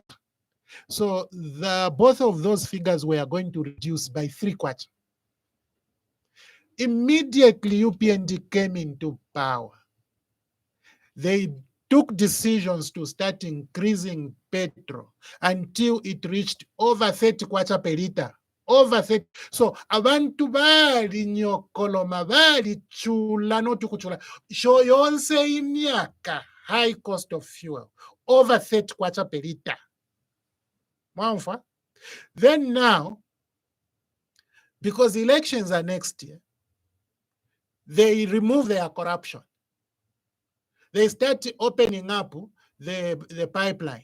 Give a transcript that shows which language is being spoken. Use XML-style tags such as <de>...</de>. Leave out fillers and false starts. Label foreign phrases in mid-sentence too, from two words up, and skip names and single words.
<en>So both of those figures were going to reduce by 3 kwacha. Immediately UPND came into power, they took decisions to start increasing petrol until it reached over 30 kwacha per liter. Over 30.</en> <bem>So abantu bali nyokoloma bali chula notukuchula.</bem> <en>Show</en> <bem>yonse imyaka</bem> <en>high cost of fuel. Over 30 kwacha per liter. Mwamfa? Then now, because elections are next year, they remove their corruption. They start opening up the pipeline.</en>